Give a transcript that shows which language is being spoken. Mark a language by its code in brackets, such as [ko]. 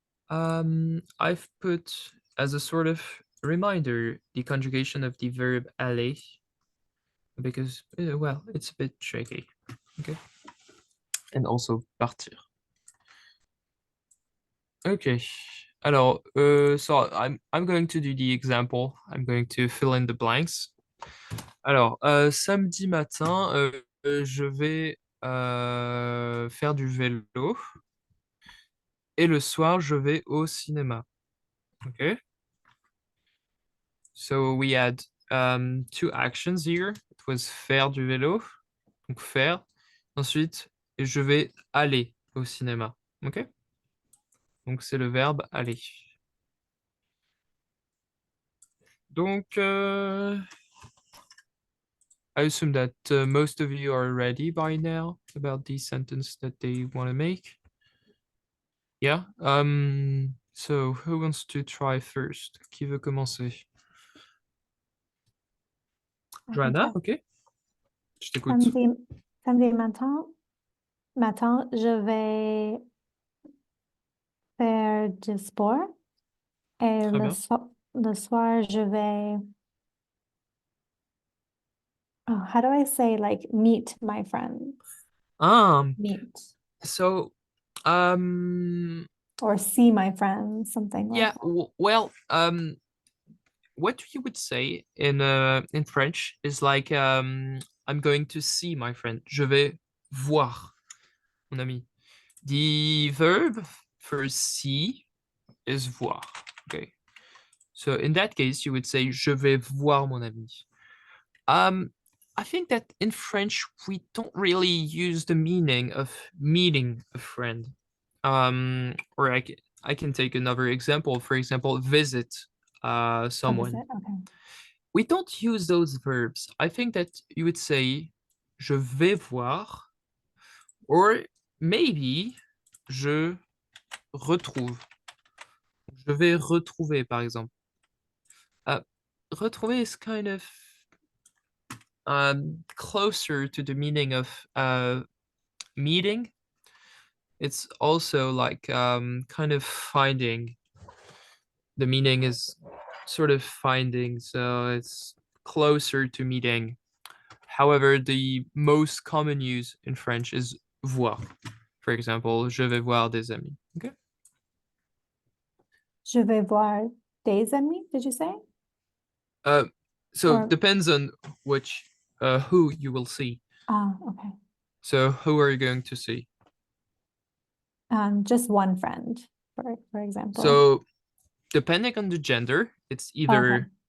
[en] I've put as a sort of reminder the conjugation of the verb aller because, well, it's a bit tricky, okay? And also partir. Okay, [fr] alors, [en] so I'm going to do the example. I'm going to fill in the blanks. [fr] Alors, samedi matin, je vais faire du vélo et le soir, je vais au cinéma. [en] Okay. So we had two actions here. It was [fr] faire du vélo, donc faire. Ensuite, je vais aller au cinéma. Ok. Donc c'est le verbe aller. Donc, [en] I assume that most of you are ready by now about the sentence that they want to make. Yeah. So who wants to try first? [fr] Qui veut commencer? [en] I can Joanna, try. [fr] ok. Je t'écoute. Samedi matin, je vais faire du sport et Très bien. le soir, je vais. [en] Oh, how do I say like meet my friends? Meet So, or see my friends, something like yeah, that. well, what you would say in French is like, I'm going to see my friend. [fr] Je vais voir mon ami. [en] The verb for see is voir. Okay. So in that case, you would say [fr] je vais voir mon ami. [en] I think that in French we don't really use the meaning of meeting a friend. Or I can take another example. For example, visit someone. Opposite, okay. We don't use those verbs. I think that you would say [fr] je vais voir, [en] or maybe [fr] je retrouve. Je vais retrouver, par exemple. [en] Retrouver is kind of closer to the meaning of meeting. It's also like kind of finding. The meaning is sort of finding, so it's closer to meeting. However, the most common use in French is voir. For example, [fr] je vais voir des amis. [en] Okay. [fr] Je vais voir des amis, [en] did you say? So Or- depends on which who you will see. Okay. So who are you going to see? Just one friend, for example. So depending on the gender, it's either. Okay.